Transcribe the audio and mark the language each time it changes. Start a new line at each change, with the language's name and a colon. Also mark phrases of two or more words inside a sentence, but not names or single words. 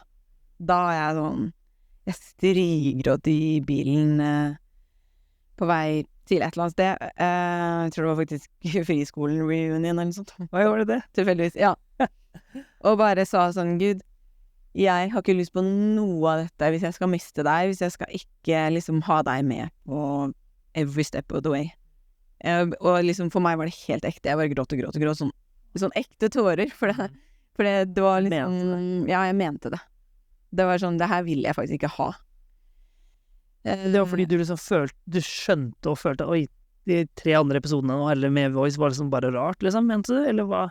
Norwegian: Da er jeg sånn, jeg strigråt i bilen på vei til et eller annet sted. Jeg tror det var faktisk friskolen reunion eller noe sånt. Hva gjorde det? Tilfeldigvis, ja. Og bare sa sånn, Gud, jeg har ikke lyst på noe av dette hvis jeg skal miste deg, hvis jeg skal ikke liksom ha deg med på
English: every step of the way.
Norwegian: Og liksom for meg var det helt ekte, jeg bare gråt, sånn ekte tårer, for det var liksom, ja, jeg mente det. Det var sånn, det her vil jeg faktisk ikke ha. Det var fordi du liksom du skjønte og følte, oi, de 3 andre episodene nå, eller med Voice, var liksom bare rart, liksom, mente du, eller hva?